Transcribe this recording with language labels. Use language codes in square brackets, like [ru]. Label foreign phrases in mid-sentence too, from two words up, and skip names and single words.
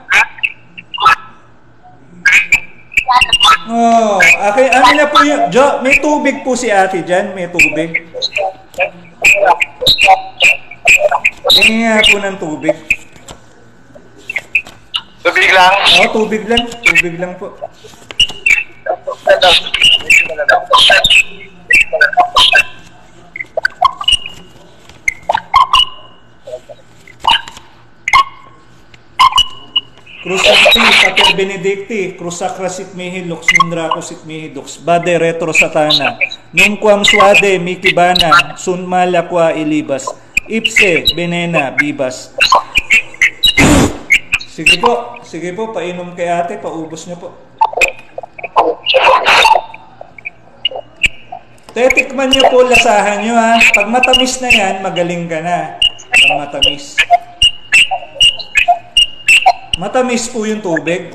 [tl] Oh, okay, amin na po yung, Jo, may tubig po si ate dyan, may tubig. Tingin nga po ng tubig. Tubig lang? Oo, tubig lang po. [la] Crusacti, Pater Benedicti, Crusacra sit mihi lux, Mundraco sit mihi dux, Bade retro satana, Nunquam suade mikibana, Sun malaqua ilibas, Ipse benena bibas. [tl] Sige po, painom kay ate, paubos niyo po. Tetikman niyo po, lasahan niyo, ha. Pag matamis na yan, magaling ka na. Pag matamis. Matamis po yung tubig.